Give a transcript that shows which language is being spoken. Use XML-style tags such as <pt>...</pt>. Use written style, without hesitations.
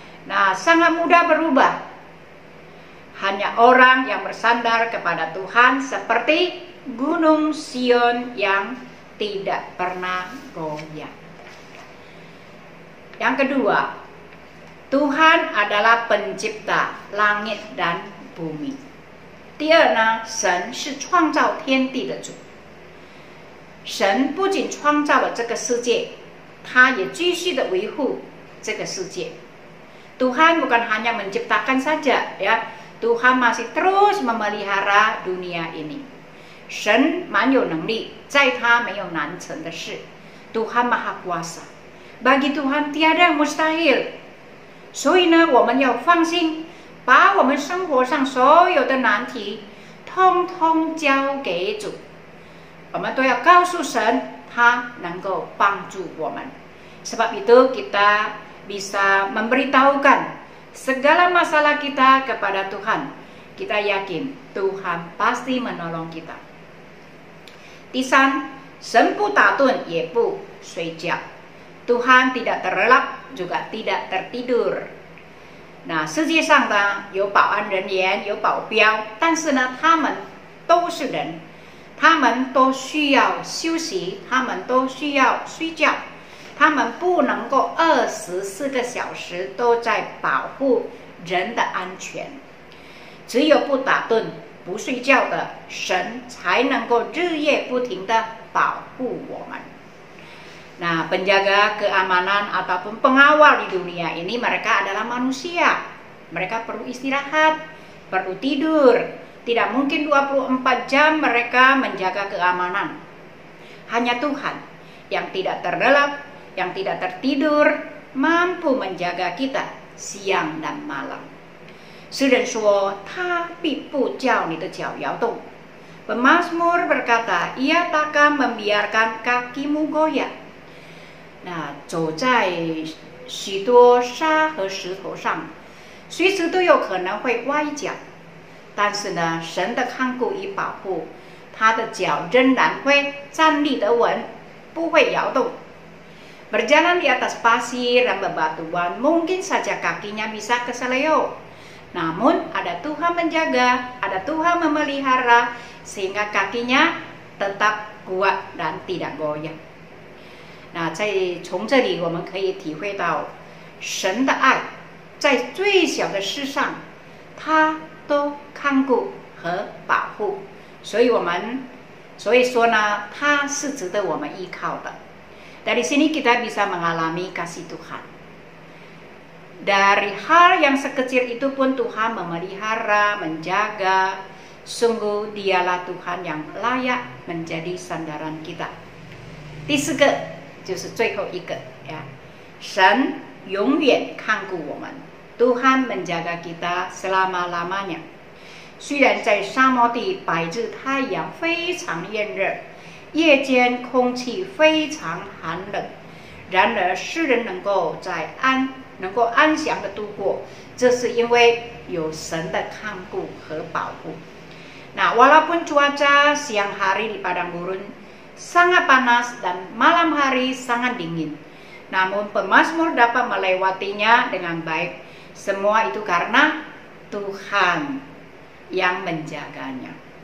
<id>Nah, sangat mudah berubah. Hanya orang yang bersandar kepada Tuhan seperti gunung Sion yang tidak pernah goyah. Yang kedua, Tuhan adalah pencipta langit dan bumi.</id> <zh>第二呢，神是创造天地的主。神不仅创造了这个世界，他也继续的维护这个世界。</zh> <id>Tuhan bukan hanya menciptakan saja, ya. Tuhan masih terus memelihara dunia ini.</id> <zh>神蛮有能力，在他没有难成的事。</zh> <id>Tuhan Maha Kuasa. Bagi Tuhan tiada yang mustahil.</id> <zh>所以呢，我们要放心，把我们生活上所有的难题，通通交给主。我们都要告诉神，他能够帮助我们。</zh> <id>Sebab itu kita bisa memberitahukan segala masalah kita kepada Tuhan. Kita yakin Tuhan pasti menolong kita.</id> <zh>第三，神不打盹也不睡觉。</zh> <id>Tuhan tidak terlelap juga tidak tertidur.</id> <zh>Nah, 世界上呢有保安人员，有保镖，但是呢，他们都是人，他们都需要休息，他们都需要睡觉。他们不能够24个小时都在保护人的安全，只有不打盹、不睡觉的神才能够日夜不停地保护我们。</zh> <id>Nah, penjaga keamanan ataupun pengawal di dunia ini mereka adalah manusia. Mereka perlu istirahat, perlu tidur. Tidak mungkin 24 jam mereka menjaga keamanan. Hanya Tuhan yang tidak terlelap, yang tidak tertidur, mampu menjaga kita siang dan malam.</id> <zh>诗人说，他必不叫你的脚摇动。</zh> <id>Pemazmur berkata, ia takkan membiarkan kakimu goyah.</id> <zh>那走在许多沙和石头上，随时都有可能会歪脚。但是呢，神的看顾与保护，他的脚仍然会站立得稳，不会摇动。</zh> <id>Berjalan di atas pasir dan bebatuan, mungkin saja kakinya bisa keseleo. Namun ada Tuhan menjaga, ada Tuhan memelihara, sehingga kakinya tetap kuat dan tidak goyah.</id> <zh>那从这里我们可以体会到神的爱，在最小的事上，他都看顾和保护，所以说呢，他是值得我们依靠的。</zh> <id>Dari sini kita bisa mengalami kasih Tuhan. Dari hal yang sekecil itu pun Tuhan memelihara, menjaga. Sungguh dialah Tuhan yang layak menjadi sandaran kita.</id> <zh>第四个就是最后一个呀，神永远看顾我们。</zh> <id>Tuhan menjaga kita selama-lamanya.</id> <zh>虽然在沙漠地白日太阳非常炎热，夜间空气非常寒冷，然而世人能够安详的度过，这是因为有神的看顾和保护。</zh> <id>Nah, walaupun cuaca siang hari di padang gurun sangat panas dan malam hari sangat dingin, namun pemazmur dapat melewatinya dengan baik. Semua itu karena Tuhan yang menjaganya.</id>